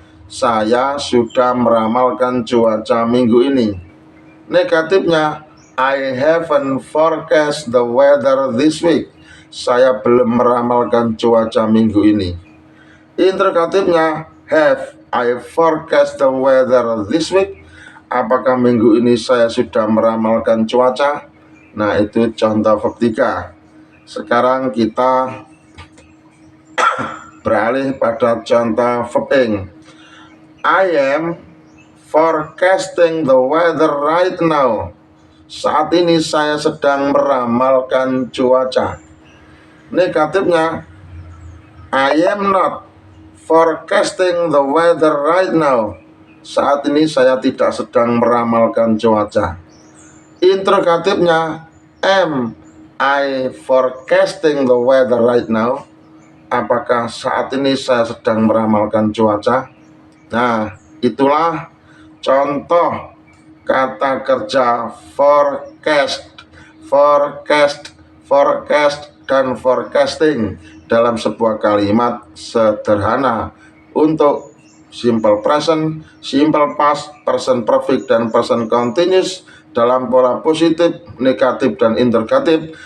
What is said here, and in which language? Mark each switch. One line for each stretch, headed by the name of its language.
Indonesian: Saya sudah meramalkan cuaca minggu ini.
English: Negatifnya, I haven't forecast the weather this week.
Indonesian: Saya belum meramalkan cuaca minggu ini. Interrogatifnya,
English: have I forecast the weather this week?
Indonesian: Apakah minggu ini saya sudah meramalkan cuaca? Nah, itu contoh verb 3. Sekarang kita beralih pada contoh verb ing.
English: I am forecasting the weather right now.
Indonesian: Saat ini saya sedang meramalkan cuaca.
English: Negatifnya, I am not forecasting the weather right now.
Indonesian: Saat ini saya tidak sedang meramalkan cuaca.
English: Interrogatifnya, am I forecasting the weather right now?
Indonesian: Apakah saat ini saya sedang meramalkan cuaca? Nah, itulah contoh kata kerja forecast, forecast, forecast, dan forecasting dalam sebuah kalimat sederhana untuk simple present, simple past, present perfect, dan present continuous dalam pola positif, negatif, dan interrogatif.